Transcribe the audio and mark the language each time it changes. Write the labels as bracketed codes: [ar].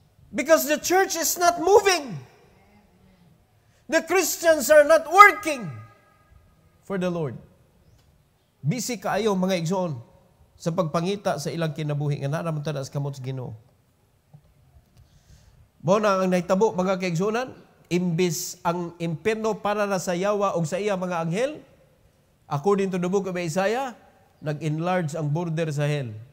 [en] Because the church is not moving. The Christians are not working for the Lord. [ceb] Busy kaayo, mga igsoon, sa pagpangita sa ilang kinabuhi nga naraman ta sa kamot sa Ginoo. Mo na ang nahitabo mga kaigsunan, imbis ang impierno para na sa yawa o sa iya mga anghel, [en] according to the book of Isaiah, [ceb] nag-enlarge ang border sa hell.